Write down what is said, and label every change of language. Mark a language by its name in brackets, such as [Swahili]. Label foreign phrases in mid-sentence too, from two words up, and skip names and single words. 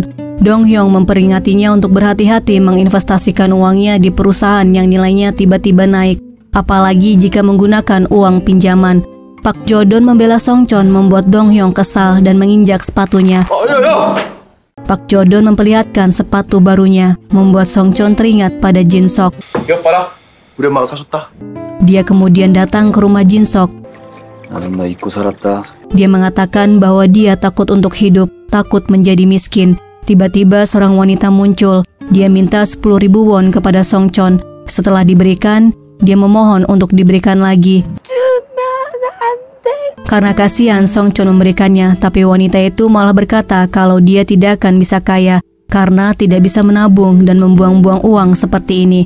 [Indonesian] Dong Hyung memperingatinya untuk berhati-hati menginvestasikan uangnya di perusahaan yang nilainya tiba-tiba naik, apalagi jika menggunakan uang pinjaman. Pak Jodon membela Songchon membuat Dong Hyung kesal dan menginjak sepatunya. Pak Jodon memperlihatkan sepatu barunya, membuat Songchon teringat pada Jin Sok. [Korean] 이거 봐라. 우리 엄마가 사줬다. [Indonesian] Dia kemudian datang ke rumah Jin Sok. [Korean] 나는 너 잊고 살았다. [Indonesian] Dia mengatakan bahwa dia takut untuk hidup, takut menjadi miskin. Tiba-tiba seorang wanita muncul. Dia minta 10.000 won kepada Songchon. Setelah diberikan, dia memohon untuk diberikan lagi. Karena kasihan, Songchon memberikannya, tapi wanita itu malah berkata kalau dia tidak akan bisa kaya karena tidak bisa menabung dan membuang-buang uang seperti ini.